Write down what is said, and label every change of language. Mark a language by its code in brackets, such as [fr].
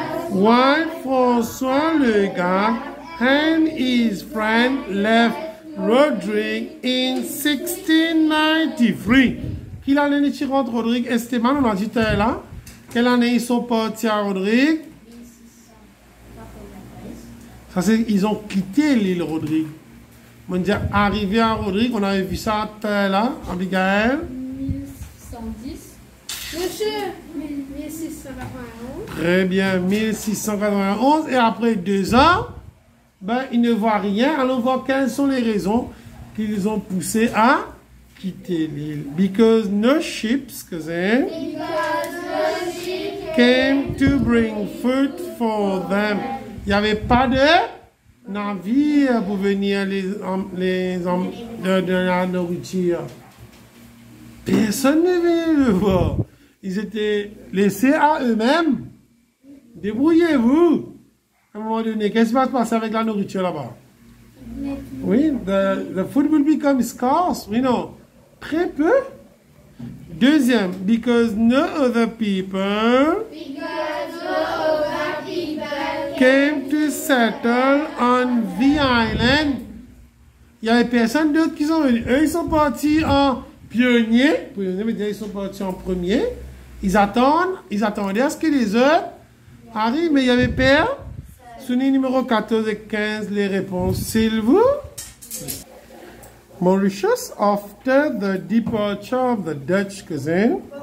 [en] Why François Legan and his friend left Rodrigue in 1693. [fr] Quelle année ils rentrent Rodrigue? Esteban, on a dit là. Quelle année ils sont partis à Rodrigue? Ça c'est, ils ont quitté l'île Rodrigue. On dit arrivé à Rodrigue, on avait vu ça là, Abigail. 1110. Monsieur, 1691. Très bien, 1691. Et après 2 ans, ben, ils ne voient rien. Allons voir quelles sont les raisons qui les ont poussés à quitter l'île. [en] Because no ships, cousin, came to bring food for them. [fr] Il n'y avait pas de navire pour venir de la nourriture. Personne ne venait le voir. Ils étaient laissés à eux-mêmes. Débrouillez-vous. À un moment donné, qu'est-ce qui va se passer avec la nourriture là-bas? Oui, [en] the food will become scarce. [fr] Oui, non. Très peu. Deuxième, [en] because no other people came to settle on the island. [fr] Il n'y avait personne d'autre qui sont venus. Eux, ils sont partis en pionniers. Pionniers veut dire ils sont partis en premier. Ils attendaient à ce que les autres arrivent, mais il y avait père. Souvenez numéro 14 et 15, les réponses, s'il vous. [en] Mauritius, after the departure of the Dutch, cousin.